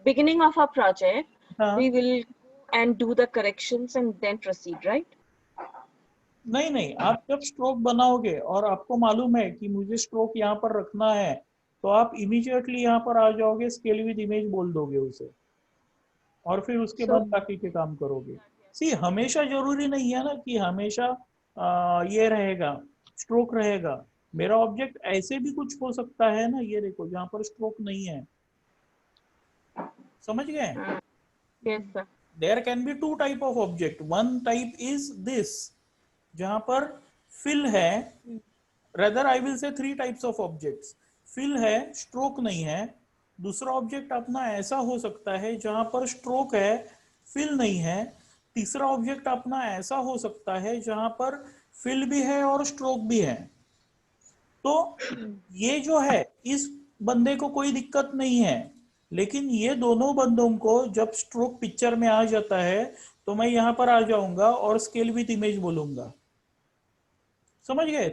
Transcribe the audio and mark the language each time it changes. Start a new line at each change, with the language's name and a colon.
English: beginning of our project,
Hindi: हाँ
English: we will go and do the corrections and then proceed, right?
Hindi: नहीं नहीं, आप जब स्ट्रोक बनाओगे और आपको मालूम है कि मुझे स्ट्रोक यहाँ पर रखना है, तो आप इमीडिएटली यहाँ पर आ जाओगे, स्केल विद इमेज बोल दोगे उसे और फिर उसके बाद बाकी के काम करोगे. सी, हमेशा जरूरी नहीं है ना कि हमेशा ये रहेगा, स्ट्रोक रहेगा. मेरा ऑब्जेक्ट ऐसे भी कुछ हो सकता है ना, ये देखो जहाँ पर स्ट्रोक नहीं है. समझ गए?
English: Yes, sir. There can be two type of object. One type is this,
Hindi: जहाँ पर fill है.
English: Rather I will say three types of objects.
Hindi: fill है, stroke नहीं है. दूसरा ऑब्जेक्ट अपना ऐसा हो सकता है जहां पर स्ट्रोक है, फिल नहीं है. तीसरा ऑब्जेक्ट अपना ऐसा हो सकता है जहां पर फिल भी है और स्ट्रोक भी है. तो ये जो है, इस बंदे को कोई दिक्कत नहीं है, लेकिन ये दोनों बंदों को जब स्ट्रोक पिक्चर में आ जाता है तो मैं यहां पर आ जाऊंगा और स्केल विथ इमेज बोलूंगा. समझ गए?